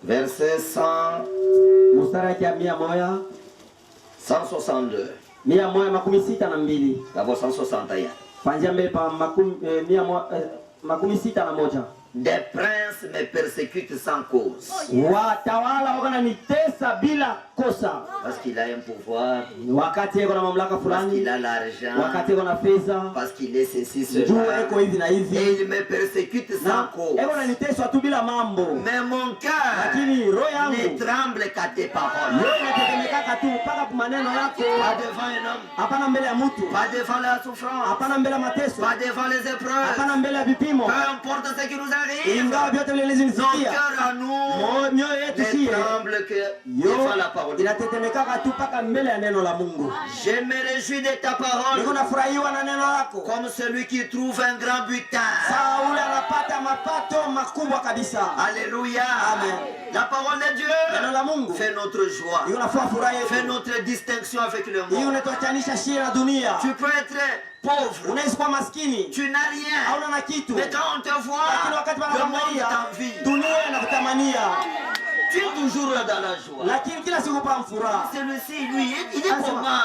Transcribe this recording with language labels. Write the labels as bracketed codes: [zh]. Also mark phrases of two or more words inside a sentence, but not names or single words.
[fr] Verset 100. [sw] Mstari ya 100. 162. 162. [fr] D'abord 161. [sw] Kuanzia mbele pa 161. [fr] Des princes me persécutent sans cause. [sw] Watawala wananitesa bila kosa. [fr] Parce qu'il a un pouvoir. [sw] Wakati yeko na mamlaka fulani. [fr] Parce qu'il a l'argent. [sw] Wakati yeko na pesa. [fr] Parce qu'il est ceci cela. [sw] Yeko hivi na hivi. [fr] Et il me persécute sans cause. [sw] Yeko naniteswa tu bila mambo. [fr] Mais mon cœur ne tremble qu'à tes paroles. [sw] Inatetemeka tu mpaka kwa maneno yako. [fr] Pas devant un homme. [sw] Hapana mbele ya mtu. [fr] Pas devant la souffrance. [sw] Hapana mbele ya mateso. [fr] Pas devant les épreuves. [sw] Hapana mbele ya vipimo. [fr] Peu importe ce qui nous arrive. [sw] Ingawa vyote vile [fr] Nos cœurs à nous ne tremble que devant la parole. [sw] Inatetemeka tu mpaka mbele ya neno la Mungu. [fr] Je me réjouis de ta parole. [sw] Niko nafurahiwa na neno lako. [fr] Comme celui qui trouve un grand butin. [sw] Sauli anapata mapato makubwa kabisa. [fr] Alléluia. Amen. La parole de Dieu [sw] neno la Mungu [fr] fait notre joie. Fait notre distinction avec le monde. Tu peux être pauvre. Tu n'as rien. Mais quand on te voit, le monde t'envie. Tu es toujours dans la joie. Celui-ci, lui, il est comment?